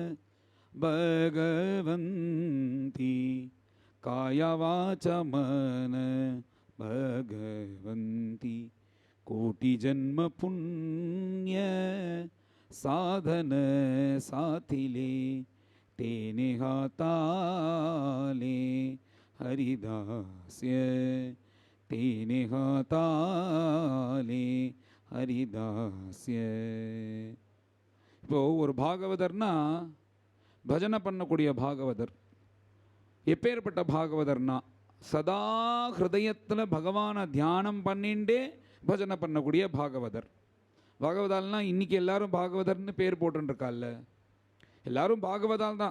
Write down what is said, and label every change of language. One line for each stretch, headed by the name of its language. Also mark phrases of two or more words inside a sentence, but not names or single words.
Marathi: भगवंती काया वाचा मन भगवंती कोटी जन्म पुण्य साधन साधिले तेने हाताले हरिदास्य तेने हाताले हरिदास्य.
Tamil: இப்போ ஒரு பாகவதர்னா பஜனை பண்ணக்கூடிய பாகவதர். எப்பேற்பட்ட பாகவதர்னா, சதா ஹிருதயத்தில் பகவானை தியானம் பண்ணிண்டே பஜனை பண்ணக்கூடிய பாகவதர். பாகவதால்னா இன்னைக்கு எல்லாரும் பாகவதர்னு பேர் போட்டுருக்கால்ல, எல்லாரும் பாகவதால் தான்.